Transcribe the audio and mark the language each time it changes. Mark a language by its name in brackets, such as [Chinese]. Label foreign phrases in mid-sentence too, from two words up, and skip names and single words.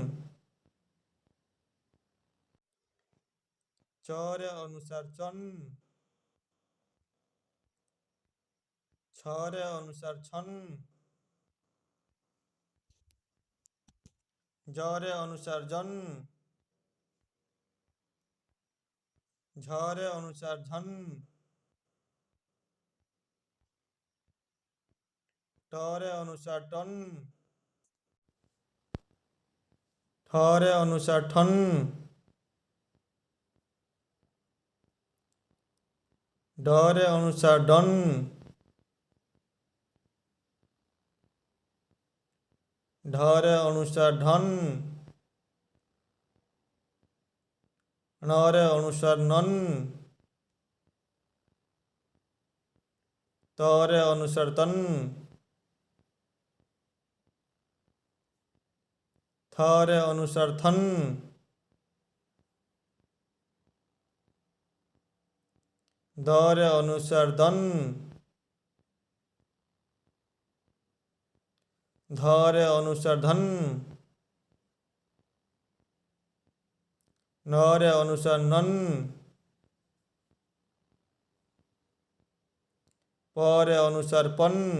[Odia] ଚ ରେ ଅନୁସ୍ୱାର ଚନ, ଛ ରେ ଅନୁସ୍ୱାର ଛନ, ଜ ରେ ଅନୁସ୍ୱାର ଜନ, ଝ ରେ ଅନୁସ୍ୱାର ଝନ, ଟ ରେ ଅନୁସ୍ୱାର ଟନ, ଠ ରେ ଅନୁସ୍ୱାର ଠନ, ଡ ରେ ଅନୁସ୍ୱାର ଡନ, ଢ ରେ ଅନୁସ୍ୱାର ଢନ, ଣ ରେ ଅନୁସ୍ୱାର ନନ, ତ ରେ ଅନୁସ୍ୱାର ତନ, ଥ ରେ ଅନୁସ୍ୱାର ଥନ, ଦ ରେ ଅନୁସ୍ୱାର ଦନ, ଧ ରେ ଅନୁସ୍ୱାର ଧନ, ନ ରେ ଅନୁସ୍ୱାର ନନ, ପ ରେ ଅନୁସ୍ୱାର ପନ,